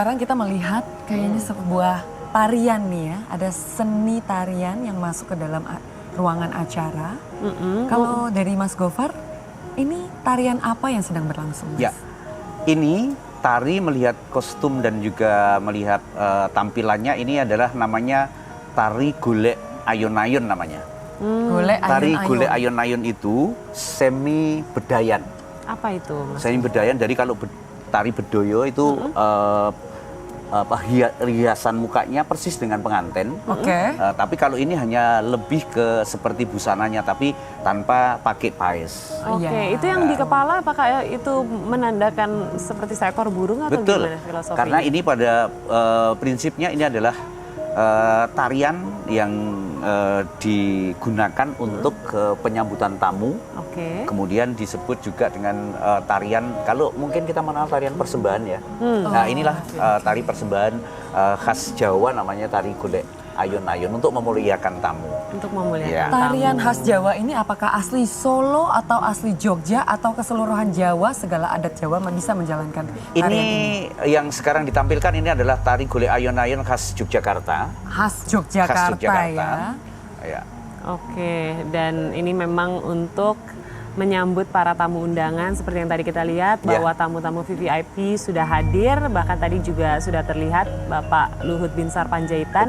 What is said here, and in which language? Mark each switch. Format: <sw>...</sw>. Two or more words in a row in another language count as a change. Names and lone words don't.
<id>sekarang kita melihat kayaknya sebuah tarian nih ya, ada seni tarian yang masuk ke dalam ruangan acara. Kalau dari Mas Gofar, ini tarian apa yang sedang berlangsung, Mas? Ya, ini tari melihat kostum dan juga melihat tampilannya ini adalah namanya tari golek ayon-ayon namanya. Golek Tari ayun-ayun. golek ayon-ayon itu semi bedayan. apa itu, Mas? Semi bedayan dari kalau tari bedoyo itu hiasan mukanya persis dengan pengantin. Oke. Tapi kalau ini hanya lebih ke seperti busananya tapi tanpa pakai paes. Oke, Iya. itu yang di kepala apakah itu menandakan seperti seekor burung atau Betul, gimana filosofinya? karena ini pada prinsipnya ini adalah tarian yang digunakan untuk penyambutan tamu. Oke. Kemudian disebut juga dengan tarian, kalau mungkin kita mengenal tarian persembahan ya. Nah inilah tari persembahan khas Jawa namanya tari golek ayon-ayon untuk memuliakan tamu. Untuk memuliakan Ya. Tarian tamu. khas Jawa ini apakah asli Solo atau asli Jogja atau keseluruhan Jawa, segala adat Jawa bisa menjalankan tarian Ini ini? yang sekarang ditampilkan ini adalah tari golek ayon-ayon khas Yogyakarta. Khas Yogyakarta, ya. Ya. Oke, dan ini memang untuk menyambut para tamu undangan seperti yang tadi kita lihat Ya. bahwa tamu-tamu VVIP sudah hadir, bahkan tadi juga sudah terlihat Bapak Luhut Binsar Panjaitan</id>